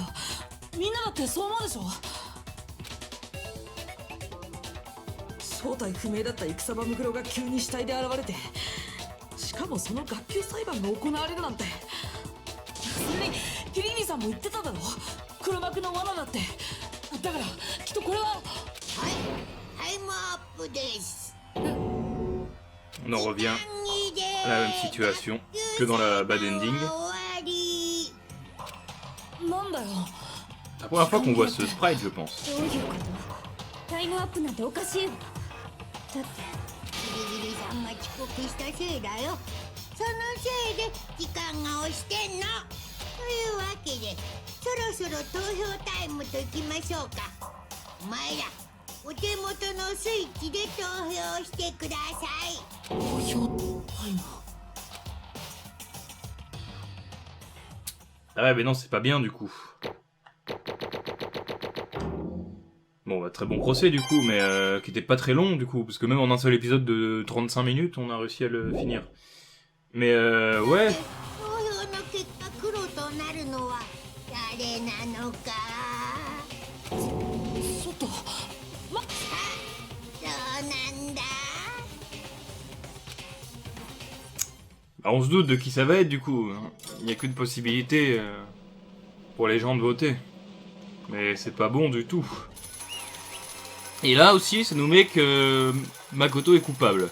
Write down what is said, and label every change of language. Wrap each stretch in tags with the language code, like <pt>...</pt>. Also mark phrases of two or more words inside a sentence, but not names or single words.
<ja>みんなだってそう思うでしょ。正体不明だった戦場ムクロが急に死体で現れて、しかもその学級裁判が行われるなんて。それにキリギリさんも言ってただろ、黒幕の罠だって。だからきっとこれは。はい、タイムアップです。</ja> <fr>On en revient à la même situation que dans la bad ending.</fr> <ja>なんだよ。</ja> <fr>C'est la première fois qu'on voit ce sprite, je pense.</fr> <ja>どういうこと？タイムアップなんておかしい。だってキリギリさんが遅刻したせいだよ。そのせいで時間が押してんの。というわけでそそろそろ投票タイムといきましょうか。お前らお手元のスイッチで投票してください。投票タイム。</ja> <fr>Ah ouais, mais non, c'est pas bien du coup. Bon, bah, très bon procès du coup, mais qui était pas très long du coup, parce que même en un seul épisode de 35 minutes, on a réussi à le finir. Mais ouais.</fr> <ja>投票の結果黒となるのは誰なのか。外。ま、どうなんだ。</ja> <fr>Bah, on se doute de qui ça va être du coup. Hein. Il n'y a qu'une possibilité pour les gens de voter. Mais c'est pas bon du tout. Et là aussi, ça nous met que Makoto est coupable.</fr>